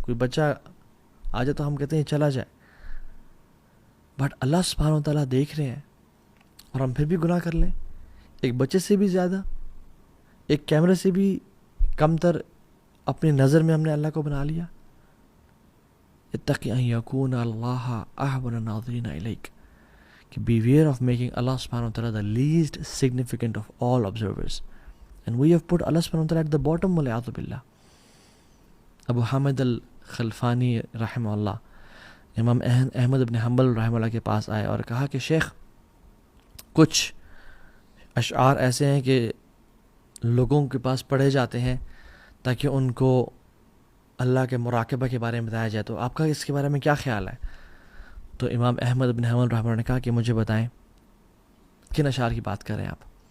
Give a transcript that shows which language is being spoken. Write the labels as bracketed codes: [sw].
[ur] کوئی بچہ آ جائے تو ہم کہتے ہیں چلا جائے، بٹ اللہ سبحانہ وتعالیٰ دیکھ رہے ہیں اور ہم پھر بھی گناہ کر لیں. ایک بچے سے بھی زیادہ، ایک کیمرے سے بھی کمتر اپنی نظر میں ہم نے اللہ کو بنا لیا. [ar] اتقی ان یکون اللہ احون الناظرین الیک، [en] کہ beware of making Allah subhanahu wa ta'ala the least significant of all observers. And we have put Allah subhanahu wa ta'ala at the bottom, وَلِعَاذُ بِاللَّهِ. [ur] ابو حامد الخلفانی رحمہ اللہ، امام احمد بن حنبل رحمہ اللہ کے پاس آئے اور کہا کہ شیخ کچھ اشعار ایسے ہیں کہ لوگوں کے پاس پڑھے جاتے ہیں تاکہ ان کو اللہ کے مراقبہ کے بارے میں بتایا جائے، تو آپ کا اس کے بارے میں کیا خیال ہے؟ تو امام احمد بن حنبل رحمہ اللہ نے کہا کہ مجھے بتائیں کن اشعار کی بات کر رہے ہیں آپ.